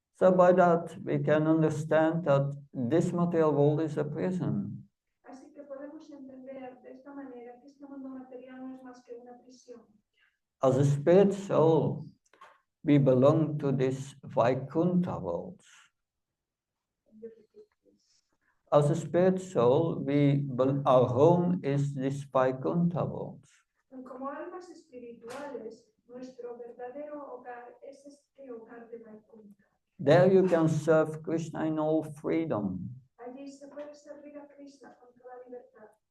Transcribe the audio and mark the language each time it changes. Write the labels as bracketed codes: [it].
[en] So by that, we can understand that this material world is a prison. [es] Así que podemos entender de esta manera que este mundo material no es más que una prisión. [en] As a spirit soul, we belong to this Vaikuntha world. As a spirit soul, our home is this Vaikuntha world. [es] Como almas espirituales, nuestro verdadero hogar es este hogar de Vaikuntha. [en] There you can serve Krishna in all freedom. [es] Allí se puede servir a Krishna con toda libertad.